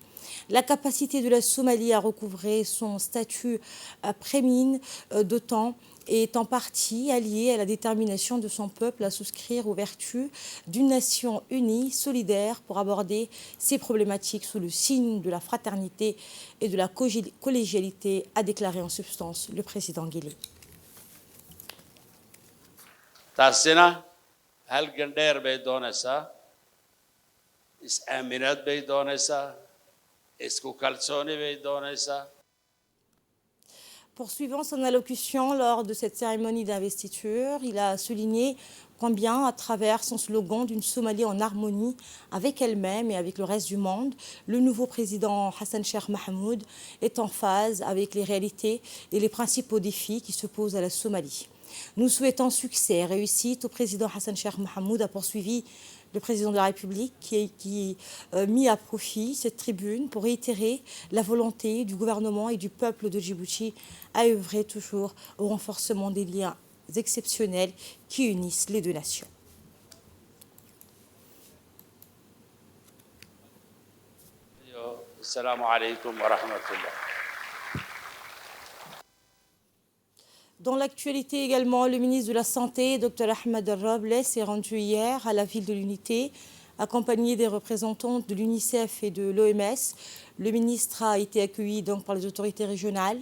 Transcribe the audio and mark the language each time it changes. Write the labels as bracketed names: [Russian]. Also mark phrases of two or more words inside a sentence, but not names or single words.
[French] La capacité de la Somalie à recouvrer son statut prémine d'OTAN est en partie alliée à la détermination de son peuple à souscrire aux vertus d'une nation unie, solidaire, pour aborder ces problématiques sous le signe de la fraternité et de la collégialité, a déclaré en substance le président Guelleh. [Somali] taasina halgan dheer bay doonaysaa is-aaminaad bay doonaysaa isku kalsooni bay doonaysaa. [French] Poursuivant son allocution lors de cette cérémonie d'investiture, il a souligné combien, à travers son slogan d'une Somalie en harmonie avec elle-même et avec le reste du monde, le nouveau président Hassan Sheikh Mohamud est en phase avec les réalités et les principaux défis qui se posent à la Somalie. Nous souhaitons succès et réussite au président Hassan Sheikh Mohamud, a poursuivi le président de la République qui a mis à profit cette tribune pour réitérer la volonté du gouvernement et du peuple de Djibouti à œuvrer toujours au renforcement des liens exceptionnels qui unissent les deux nations. [Arabic] السلام عليكم ورحمة الله. [French] Dans l'actualité également, le ministre de la Santé, Dr Ahmed Robles, s'est rendu hier à la ville de l'Unité accompagné des représentants de l'UNICEF et de l'OMS. Le ministre a été accueilli donc par les autorités régionales.